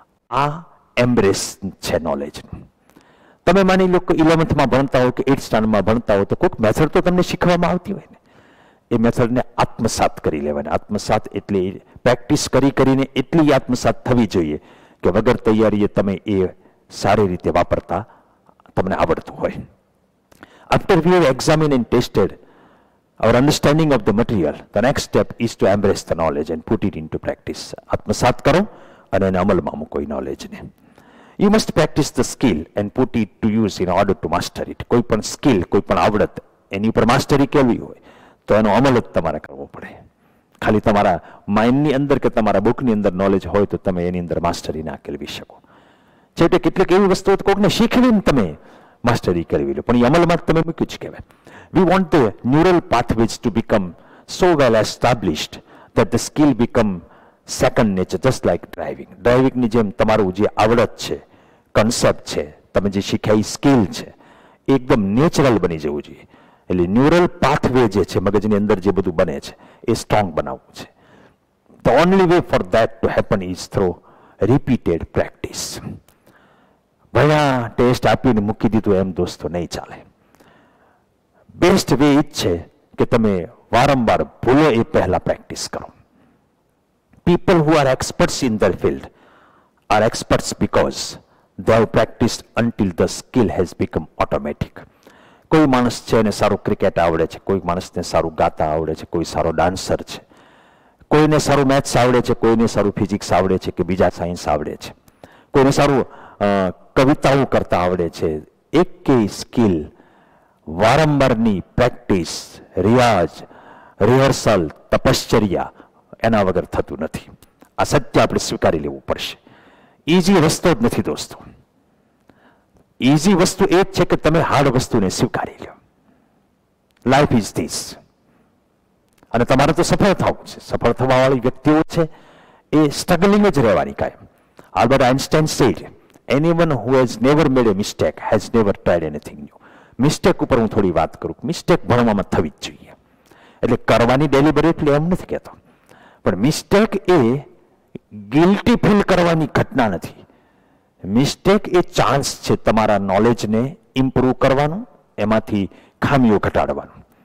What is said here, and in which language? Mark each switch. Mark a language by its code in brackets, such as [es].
[gu] આ એમ્બ્રેસ છે નોલેજનું. તમે માની લો કે 11th ભણતા હો કે 8th સ્ટાન્ડર્ડમાં ભણતા હો તો કોઈક મેથડ તો તમને શીખવામાં આવતી હોય ને, એ મેથડને આત્મસાત કરી લેવાની. આત્મસાત એટલે પ્રેક્ટિસ કરીને એટલી આત્મસાત થવી જોઈએ કે વગર તૈયારીએ તમે એ સારી રીતે વાપરતા તમને આવડતું હોય. [en] After we have examined and tested our understanding of the material, the next step is to embrace the knowledge and put it into practice. [gu] આત્મસાત કરો અને એને અમલમાં મૂકો એ નોલેજને. [en] You must practice the skill and put it to use in order to master it. [gu] કોઈ પણ skill, કોઈ પણ આવડત, એની ઉપર માસ્ટરી કેળવી હોય તો એનો અમલ જ તમારે કરવો પડે. ખાલી તમારા માઇન્ડની અંદર કે તમારા બુકની અંદર નોલેજ હોય તો તમે એની અંદર માસ્ટરી ના કેળવી શકો. છેવટે કેટલીક એવી વસ્તુઓ કોઈકને શીખવીને તમે માસ્ટરી કરવી લો, પણ એ અમલમાં જ તમે મૂક્યું જ કહેવાય. [en] We want the neural pathways to become so well established that the skill become second nature, just like driving. [gu] ડ્રાઇવિંગની જેમ તમારું જે આવડત છે, કન્સેપ્ટ છે, તમે જે શીખ્યા એ સ્કિલ છે, એ એકદમ નેચરલ બની જવું જોઈએ. એટલે ન્યુરલ પાથવે જે છે મગજની અંદર જે બધું બને છે એ સ્ટ્રોંગ બનાવવું છે. [en] The only way for that to happen is through repeated practice. [gu] ભયા ટેસ્ટ આપીને મૂકી દીધું એમ દોસ્તો નહીં ચાલે. બેસ્ટ વે એ જ છે કે તમે વારંવાર ભૂલો એ પહેલા પ્રેક્ટિસ કરો. [en] People who are experts in their field are experts because they have practiced until the skill has become automatic. [gu] કોઈ માણસ છે એને સારું ક્રિકેટ આવડે છે, કોઈ માણસને સારું ગાતા આવડે છે, કોઈ સારો ડાન્સર છે, કોઈને સારું મેથ્સ આવડે છે, કોઈને સારું ફિઝિક્સ આવડે છે કે બીજા સાયન્સ આવડે છે, કોઈને સારું કવિતાઓ કરતા આવડે છે. એક સ્કિલ વારંવારની પ્રેક્ટિસ, રિયાઝ, રિહર્સલ, તપશ્ચર્યા એના વગર થતું નથી. આ સત્ય આપણે સ્વીકારી લેવું પડશે. ઇઝી રસ્તો જ નથી દોસ્તો. ઇઝી વસ્તુ એ જ છે કે તમે હાર્ડ વસ્તુને સ્વીકારી લો. [en] Life is this. [gu] અને તમારે તો સફળ થવું છે. સફળ થવા વાળી વ્યક્તિઓ છે એ સ્ટ્રગલિંગ જ રહેવાની કાયમ. [en] Albert Einstein said, anyone who has never made a mistake has never tried anything new. [gu] Mistake ઉપર હું થોડી વાત કરું. મિસ્ટેક ભણવામાં થવી જ જોઈએ. એટલે કરવાની ડેલિબરેટલી એમ નથી કહેતો, પણ મિસ્ટેક એ ગિલ્ટી ફીલ કરવાની ઘટના નથી. મિસ્ટેક એ ચાન્સ છે તમારા નોલેજને ઇમ્પ્રૂવ કરવાનું, એમાંથી ખામીઓ ઘટાડવાનું.